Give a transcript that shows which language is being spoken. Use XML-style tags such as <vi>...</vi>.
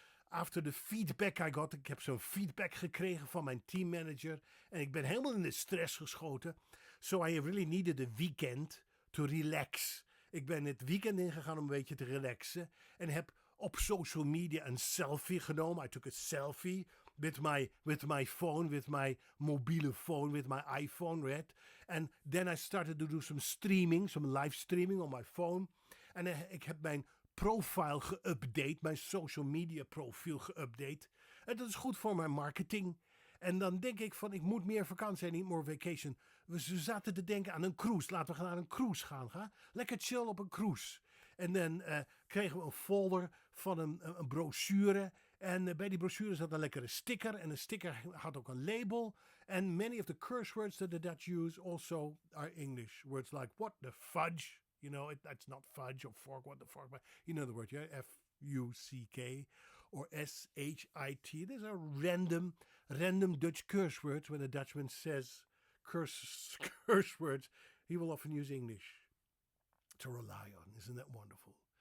<en>After the feedback I got.</en> <nl>Ik heb zo'n feedback gekregen van mijn teammanager. En ik ben helemaal in de stress geschoten.</nl> <en>So I really needed a weekend to relax.</en> <nl>Ik ben het weekend ingegaan om een beetje te relaxen. En heb op social media een selfie genomen.</nl> <en>I took a selfie with my phone, with my mobiele phone, with my iPhone, right? And then I started to do some streaming, some live streaming on my phone.</en> <nl>En ik heb mijn profile geüpdate, mijn social media profiel geüpdate. En dat is goed voor mijn marketing. En dan denk ik van, ik moet meer vakantie en niet</nl> <en>more vacation.</en> <nl>We zaten te denken aan een cruise. Laten we naar een cruise gaan. Ga? Lekker chill op een cruise. En dan kregen we een folder van een brochure. En bij die brochure zat een lekkere sticker. En een sticker had ook een label.</nl> <en>And many of the curse words that the Dutch use also are English. Words like, what the fudge? You know, that's not fudge or fork, what the fork. But you know the word, yeah? Fuck. or shit. These are random Dutch curse words. When a Dutchman says curse words, he will often use English to rely on. Isn't that wonderful?</en>